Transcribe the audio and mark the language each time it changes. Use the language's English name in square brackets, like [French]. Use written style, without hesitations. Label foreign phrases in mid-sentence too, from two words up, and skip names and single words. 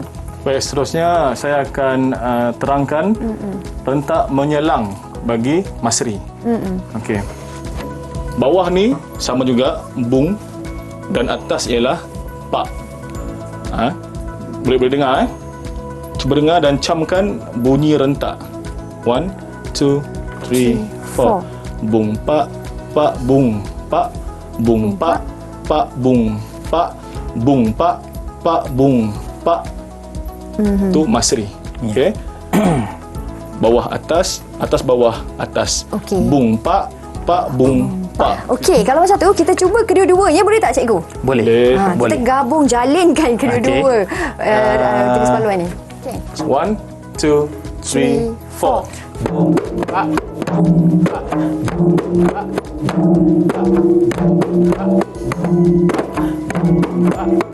[Malay] Baik, seterusnya saya akan terangkan rentak menyelang bagi masri. Okey. Bawah ni sama juga bung dan atas ialah pak. Boleh dengar Cuba dengar dan camkan bunyi rentak. 1 2 3 4. Bung pak pak bung pak bung pak pak bung pak bung pak pak bung pak. Tu masri. Okey. Bawah atas, atas bawah atas. Okey. Bung pak pak bung pak. Okey, kalau macam tu kita cuba kedua-duanya, boleh tak cikgu? Boleh. Kita Boleh. gabung jalinkan kedua-dua jenis paluan ni. Okey. 1 2 3 4. Boom pak boom pak boom pak boom pak boom pak boom pak.